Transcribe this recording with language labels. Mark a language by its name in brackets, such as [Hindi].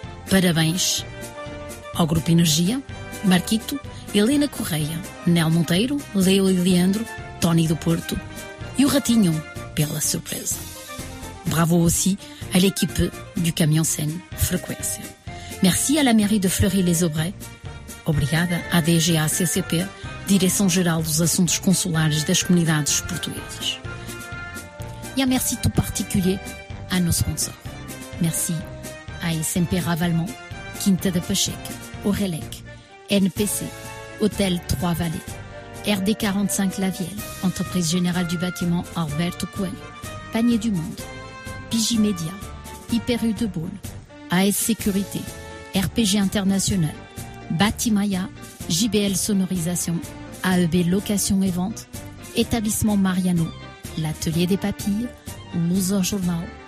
[Portuguese] Parabéns ao Grupo Energia, Marquito, Helena Correia, Nel Monteiro, Leo e Leandro, Tony do Porto e o Ratinho pela surpresa. [French] Bravo aussi à l'équipe du Camion Seine Frequência. Merci à la mairie de Fleury-les-Aubrais. [Portuguese] Obrigada à DGACCP, Direção-Geral dos Assuntos Consulares das Comunidades Portuguesas. [French] E a merci tout particulier à nos sponsors. Merci à SMP Ravalement, Quinta da Pacheca, Orelec, NPC, Hôtel Trois Vallées, RD45 Lavielle, Entreprise Générale du Bâtiment Alberto Coelho, Panier du Monde, Pigimédia, Hyper U de Boulle, AS Sécurité, RPG International, Batimaya, JBL Sonorisation, AEB Location et Vente, Établissement Mariano, L'Atelier des Papilles, Loser Journal,